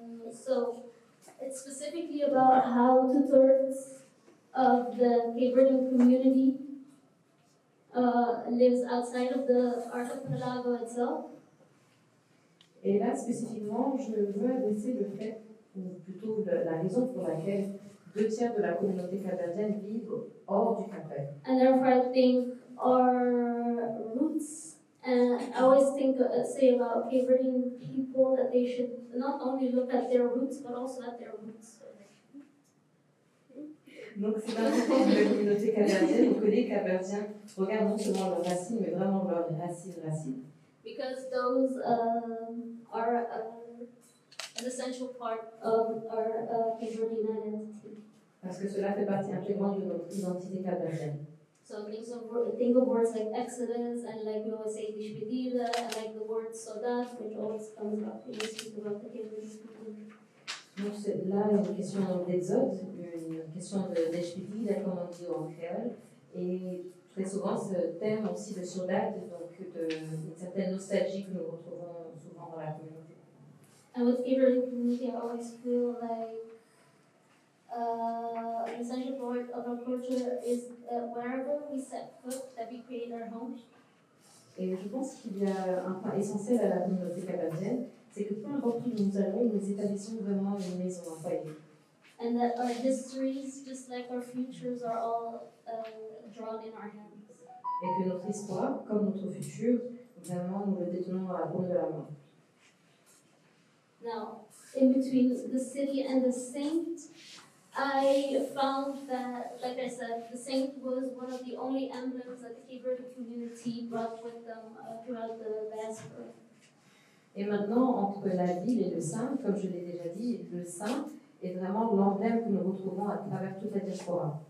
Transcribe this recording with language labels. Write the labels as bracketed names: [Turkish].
[English] So it's specifically about how 2/3 of the Cape Verdean community lives outside of the archipelago itself. [French] Et là, spécifiquement, je veux adresser le fait, ou plutôt la raison pour laquelle 2/3 de la communauté capverdienne vivent hors du Cap-Vert. [English] And therefore, I think our roots, and I always say about Cape Verdean people that they should not only look at their roots, but also at their roots. [French] Donc c'est important que la communauté capverdienne, que les Capverdiens regardent non seulement leurs racines, mais vraiment leurs racines. [English] Because those are an essential part of our Cape Verdean identity. [French] Parce que cela fait partie intégrante de notre identité capverdienne. [English] So think of words like Exodus, and like we always say Dishpedida, and like the word Sodat, which always comes up when we speak about the Cape Verdean people. [French] Donc là, une question d'exode, une question d'Eshpidi, comme on dit en créole, et très souvent ce terme aussi de Sodat, donc d'une certaine nostalgie que nous retrouvons souvent dans la communauté. [English] And with Cape Verdean community, I always feel like an essential part of our culture is wherever we set foot, that we create our homes. [French] Et je pense qu'il y a un point essentiel à la communauté capverdienne, c'est que peu importe où nous allons, nous établissons vraiment une maison, un foyer. [English] And that our histories, just like our futures, are all drawn in our hands. [French] Et que notre histoire, comme notre futur, vraiment nous le détenons dans la paume de la main. [English] Now, in between the city and the saint, I found that, like I said, the saint was one of the only emblems that the Cape Verde community brought with them throughout the diaspora. [French] Et maintenant, entre la ville et le saint, comme je l'ai déjà dit, le saint est vraiment l'emblème que nous retrouvons à travers toute la diaspora.